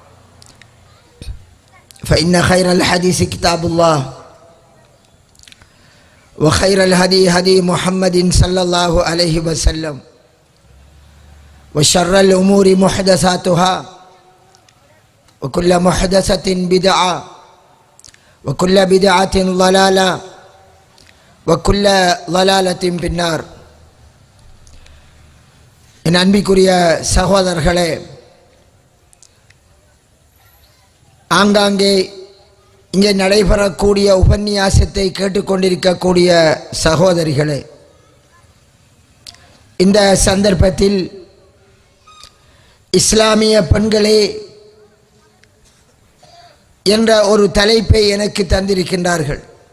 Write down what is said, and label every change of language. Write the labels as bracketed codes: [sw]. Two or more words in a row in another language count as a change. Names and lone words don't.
[ar] فإن خير الحديث كتاب الله وخير الهدي هدي محمد صلى الله عليه وسلم وشر الأمور محدثاتها وكل محدثة بدعة وكل بدعة ضلالة وكل ضلالة في النار. [ta] என் அன்பிற்குரிய சகோதரர்களே, ஆங்காங்கே இங்கே நடைபெறக்கூடிய உபன்யாசத்தை கேட்டுக்கொண்டிருக்கக்கூடிய சகோதரிகளே, இந்த சந்தர்ப்பத்தில் இஸ்லாமிய பெண்களே என்ற ஒரு தலைப்பை எனக்கு தந்திருக்கின்றார்கள்.